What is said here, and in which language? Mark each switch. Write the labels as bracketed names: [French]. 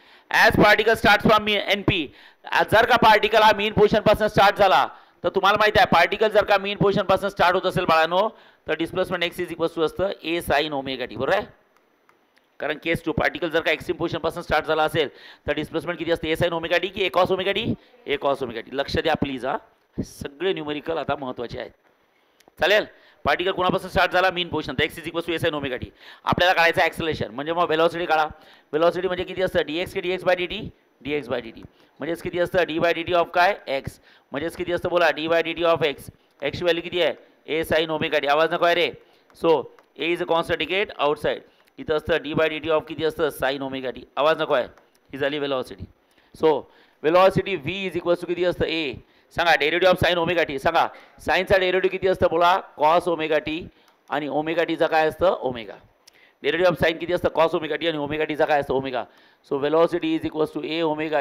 [English] As particle starts from NP. [Marathi] जर का particle हा मीन पोझिशन पासून स्टार्ट झाला, तर तुम्हाला माहिती आहे पार्टिकल जर का मीन पोझिशन पासून स्टार्ट होत असेल बाळांनो, तर डिस्प्लेसमेंट x = असतं A sin ωt. बरोबर आहे. कारण केस 2 पार्टिकल जर का एक्स्ट्रीम पोझिशन पासून स्टार्ट झाला असेल तर डिस्प्लेसमेंट किती असते, A sin ωt की A cos ωt, A cos ωt. लक्ष द्या प्लीज. हा सगळे न्यूमेरिकल आता महत्वाचे आहेत. चालेल. पार्टिकल कोणापासून स्टार्ट झाला, मीन पोझिशन, तर x = A sin ωt. आपल्याला काढायचं ॲक्सेलरेशन. म्हणजे मग व्हेलॉसिटी काढा. व्हेलॉसिटी म्हणजे किती असतं, dx की dx/dt, dx/dt. म्हणजेच किती असतं, d/dt ऑफ काय, x. म्हणजेच किती असतं बोला, d/dt ऑफ x. x ची व्हॅल्यू किती आहे, A sin ωt. आवाज नको आहे रे. [English] So A is a constant get outside. [Marathi] इथं असतं d/dt ऑफ किती असतं, sin ωt. आवाज नको आहे. ही झाली व्हेलॉसिटी. सो व्हेलॉसिटी v = किती असतं, A. सांगा डेरिव्हेटिव्ह ऑफ sin ωt. सांगा साइनचा डेरिव्हेटिव्ह किती असतं बोला, cos ωt. आणि ωtचा काय असतं, ओमेगा. डेरिव्हेटिव्ह ऑफ साइन किती असतं, cos ωt. आणि ωtचा काय असतं, omega. So velocity = A omega.